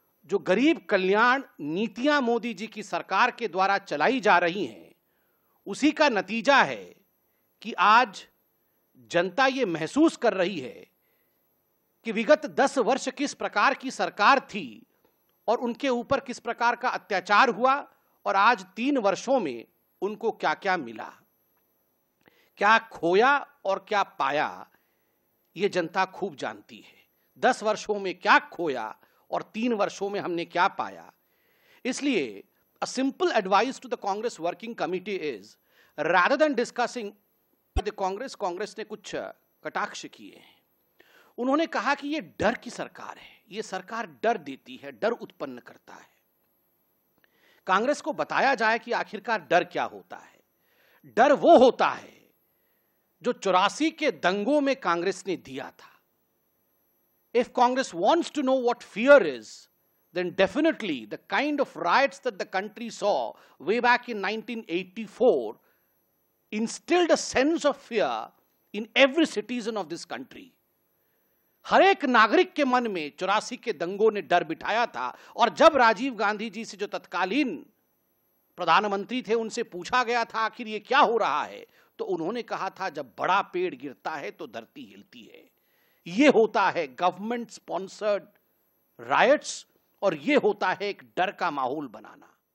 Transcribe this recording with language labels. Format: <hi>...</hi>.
<hi>जो गरीब कल्याण नीतियां मोदी जी की सरकार के द्वारा चलाई जा रही हैं, उसी का नतीजा है कि आज जनता ये महसूस कर रही है कि विगत 10 वर्ष किस प्रकार की सरकार थी और उनके ऊपर किस प्रकार का अत्याचार हुआ, और आज 3 वर्षों में उनको क्या क्या मिला, क्या खोया और क्या पाया, ये जनता खूब जानती है। 10 वर्षों में क्या खोया और 3 वर्षों में हमने क्या पाया। इसलिए</hi> <en>a simple advice to the Congress working committee is, rather than discussing the</en> <hi>Congress ने कुछ कटाक्ष किए हैं। उन्होंने कहा कि ये डर की सरकार है, ये सरकार डर देती है, डर उत्पन्न करता है। कांग्रेस को बताया जाए कि आखिरकार डर क्या होता है। डर वो होता है जो 84 के दंगों में कांग्रेस ने दिया था।</hi> <en>If Congress wants to know what fear is, then definitely the kind of riots that the country saw way back in 1984 instilled a sense of fear in every citizen of this country.</en> <hi>हर एक नागरिक के मन में 84 के दंगों ने डर बिठाया था। और जब राजीव गांधी जी से, जो तत्कालीन प्रधानमंत्री थे, उनसे पूछा गया था आखिर ये क्या हो रहा है, तो उन्होंने कहा था जब बड़ा पेड़ गिरता है तो धरती हिलती है। ये होता है</hi> <en>government sponsored riots,</en> <hi>और ये होता है एक डर का माहौल बनाना।</hi>